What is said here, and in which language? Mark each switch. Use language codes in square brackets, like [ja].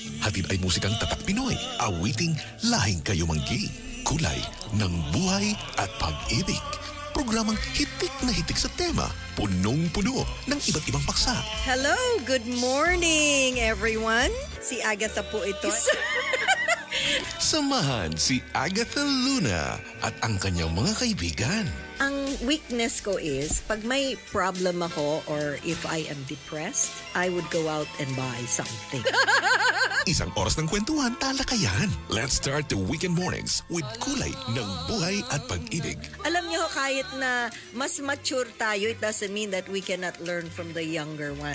[tl] Hatid ay musikang tatak Pinoy, awiting lahing kayo manggi, kulay ng buhay at pag-ibig. Programang hitik na hitik sa tema, punong-puno ng iba't ibang paksa. [en] Hello, good morning everyone. [tl] Si Agatha po ito. Samahan si Agatha Luna at ang kanyang mga kaibigan. Ang weakness ko is, pag may problem ako [en] or if I am depressed, I would go out and buy something. [tl] Isang oras ng kwentuhan, talakayan. [en] Let's start the weekend mornings with [tl] kulay ng buhay at pag-ibig. Alam niyo, kahit na mas mature tayo, [en] it doesn't mean that we cannot learn from the younger one.